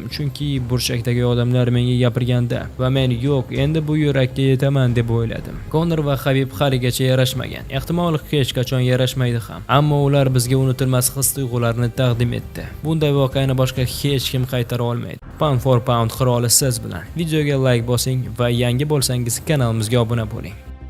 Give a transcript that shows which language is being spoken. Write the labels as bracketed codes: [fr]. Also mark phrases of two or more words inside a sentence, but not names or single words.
[uz] Chunki burchakdagi odamlar menga gapirganda va men yo'q, endi bu yurakka yetaman deb o'yladim. Conor va Habib haligacha yarashmagan. Ehtimol hech qachon yarashmaydi ham. Ammo ular bizga unutilmas his-tuyg'ularni taqdim etdi. Bunday voqeani boshqa hech kim qaytara olmaydi. [en] Pound for pound [uz] qiroli siz bilan. Videoga like bosing va yangi bo'lsangiz kanalimizga obuna bo'ling.